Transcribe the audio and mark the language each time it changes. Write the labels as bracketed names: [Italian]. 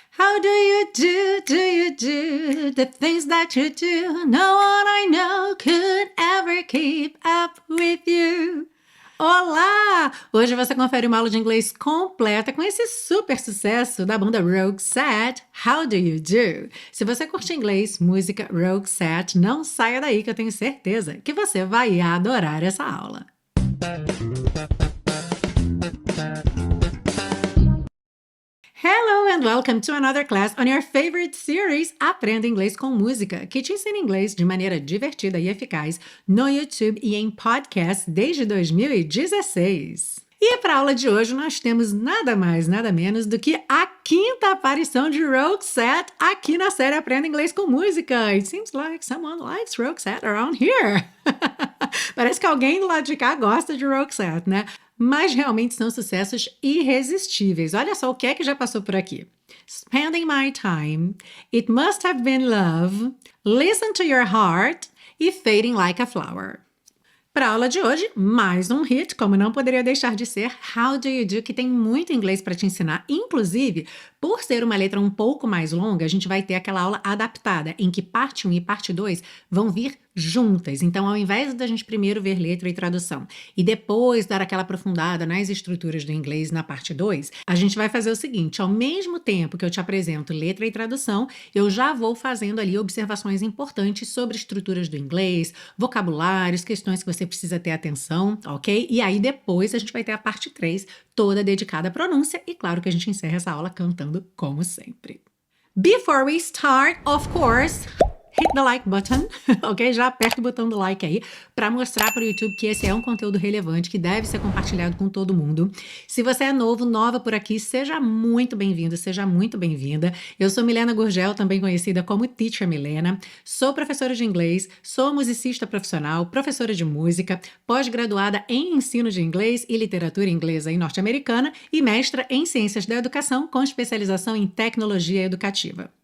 [English] How do you do the things that you do? No one I know could ever keep up with you. [Portuguese] Olá! Hoje você confere uma aula de inglês completa com esse super sucesso da banda Roxette, How Do You Do? Se você curte inglês, música Roxette, não saia daí que eu tenho certeza que você vai adorar essa aula. [English] Hello and welcome to another class on your favorite series [Portuguese] Aprenda Inglês com Música, que te ensina inglês de maneira divertida e eficaz no YouTube e em podcast desde 2016. E para a aula de hoje nós temos nada mais, nada menos do que a quinta aparição de Roxette aqui na série Aprenda Inglês com Música. [English] It seems like someone likes Roxette around here. [Portuguese] Parece que alguém do lado de cá gosta de Roxette, né? Mas realmente são sucessos irresistíveis. Olha só o que é que já passou por aqui. Spending My Time, It Must Have Been Love, Listen to Your Heart e Fading Like a Flower. Para a aula de hoje, mais um hit, como não poderia deixar de ser, How Do You Do, que tem muito inglês para te ensinar. Inclusive, por ser uma letra um pouco mais longa, a gente vai ter aquela aula adaptada, em que parte 1 e parte 2 vão vir juntas. Então, ao invés da gente primeiro ver letra e tradução e depois dar aquela aprofundada nas estruturas do inglês na parte 2, a gente vai fazer o seguinte, ao mesmo tempo que eu te apresento letra e tradução, eu já vou fazendo ali observações importantes sobre estruturas do inglês, vocabulários, questões que você precisa ter atenção, ok? E aí depois a gente vai ter a parte 3, toda dedicada à pronúncia e claro que a gente encerra essa aula cantando como sempre. [English] Before we start, of course, hit the like button, ok? [Portuguese] Já aperta o botão do like aí para mostrar para o YouTube que esse é um conteúdo relevante que deve ser compartilhado com todo mundo. Se você é novo, nova por aqui, seja muito bem-vindo, seja muito bem-vinda. Eu sou Milena Gurgel, também conhecida como Teacher Milena. Sou professora de inglês, sou musicista profissional, professora de música, pós-graduada em ensino de inglês e literatura inglesa e norte-americana e mestra em ciências da educação com especialização em tecnologia educativa.